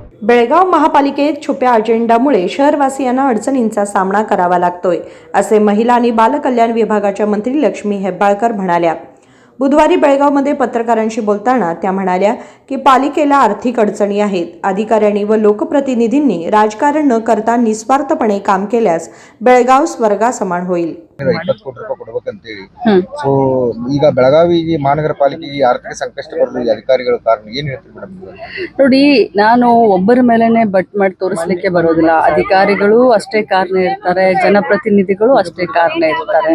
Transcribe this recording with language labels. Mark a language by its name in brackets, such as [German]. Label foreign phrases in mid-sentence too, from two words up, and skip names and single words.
[Marathi] बेळगाव महापालिकेत छुप्या अजेंडामुळे शहरवासियांना अडचणींचा सामना करावा लागतोय, असे महिला आणि बालकल्याण विभागाच्या मंत्री लक्ष्मी हेब्बाळकर म्हणाल्या। बुधवारी बेळगावमध्ये पत्रकारांशी बोलताना त्या म्हणाल्या की पालिकेला आर्थिक अडचणी आहेत। अधिकाऱ्यांनी व लोकप्रतिनिधींनी राजकारण न करता निस्वार्थपणे काम केल्यास बेळगाव स्वर्गासमान होईल। [Kannada] 20 ಕೋಟಿ ರೂಪಾಯಿ ಕೊಡಬೇಕಂತ ಹೇಳಿ ಸೋ ಈಗ ಬೆಳಗಾವಿಗೆ ಮಹಾನಗರ ಪಾಲಿಕೆಗೆ ಆರ್ಥಿಕ ಸಂಕಷ್ಟ ಬರಲು ಅಧಿಕಾರಿಗಳ ಕಾರಣ ಏನು ಹೇಳ್ತೀರಿ ಮೇಡಮ್? ನೋಡಿ, ನಾನು ಒಬ್ಬರ ಮೇಲೇನೆ ಬಟ್ ಮಾಡಿ ತೋರಿಸಲಿಕ್ಕೆ ಬರೋದಿಲ್ಲ। ಅಧಿಕಾರಿಗಳು ಅಷ್ಟೇ ಕಾರಣ ಇರ್ತಾರೆ, ಜನಪ್ರತಿನಿಧಿಗಳು ಅಷ್ಟೇ ಕಾರಣ ಇರ್ತಾರೆ।